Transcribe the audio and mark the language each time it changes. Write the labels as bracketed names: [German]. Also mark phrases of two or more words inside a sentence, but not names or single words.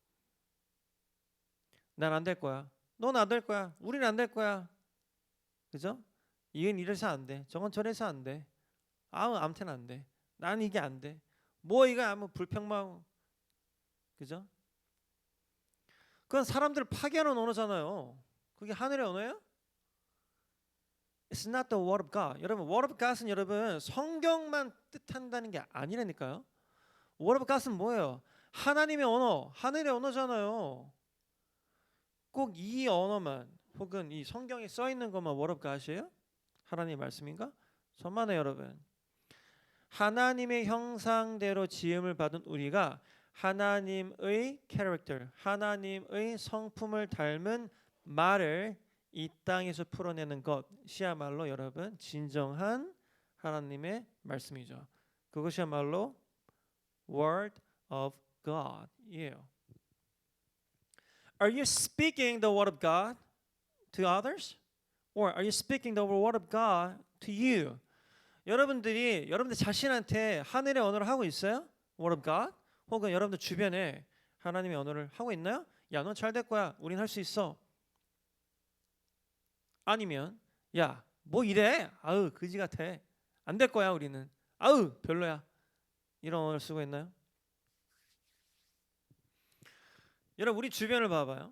[Korean] 난 안 될 거야. 넌 안 될 거야. 우리는 안 될 거야. 그죠? 이건 이래서 안 돼. 저건 저래서 안 돼. 아무튼 안 돼. 난 이게 안 돼. 뭐 이거 아무 불평만 그죠? 그건 사람들을 파괴하는 언어잖아요. 그게 하늘의 언어예요? [English] It's not the word of God. [Korean] 여러분, [English] word of God [Korean] 은 여러분 성경만 뜻한다는 게 아니라니까요. [English] word of God [Korean] 은 뭐예요? 하나님의 언어, 하늘의 언어잖아요. 꼭 이 언어만 혹은 이 성경에 써 있는 것만 [English] word of God [Korean] 이에요? 하나님의 말씀인가? 천만에 여러분. 하나님의 형상대로 지음을 받은 우리가 하나님의 캐릭터, 하나님의 성품을 닮은 말을 이 땅에서 풀어내는 것이야말로 여러분 진정한 하나님의 말씀이죠. 그것이야말로 [English] Word of God [Korean] 이에요. [English] Are you speaking the Word of God to others? Or are you speaking the Word of God to you? [Korean] 여러분들 자신한테 하늘의 언어를 하고 있어요? [English] Word of God? [Korean] 혹은 여러분들 주변에 하나님의 언어를 하고 있나요? 야, 넌 잘 될 거야. 우린 할 수 있어. 아니면 야, 뭐 이래? 아우, 그지 같아. 안 될 거야, 우리는. 아우, 별로야. 이런 언어를 쓰고 있나요? 여러분, 우리 주변을 봐봐요.